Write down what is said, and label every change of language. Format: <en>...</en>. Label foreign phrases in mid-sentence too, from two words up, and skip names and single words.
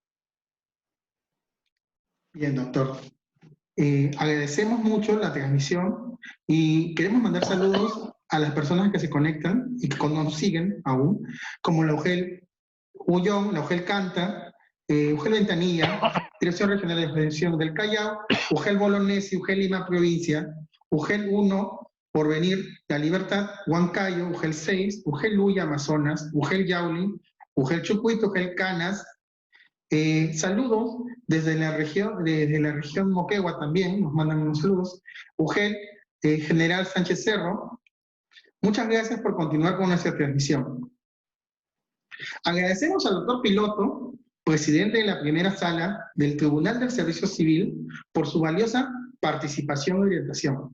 <es>Bien, doctor. Agradecemos mucho la transmisión y queremos mandar saludos a las personas que se conectan y que nos siguen aún, como la UGEL Ullón, la UGEL Canta, UGEL Ventanilla, Dirección Regional de Prevención del Callao, UGEL Bolognesi, UGEL Lima Provincia, UGEL 1, Porvenir, La Libertad, Huancayo, UGEL 6, UGEL Luya, Amazonas, UGEL Yauli, UGEL Chucuito, UGEL Canas. Saludos desde la región Moquegua también, nos mandan unos saludos. UGEL, General Sánchez Cerro. Muchas gracias por continuar con nuestra transmisión. Agradecemos al doctor Piloto, presidente de la primera sala del Tribunal del Servicio Civil, por su valiosa participación y orientación.</es>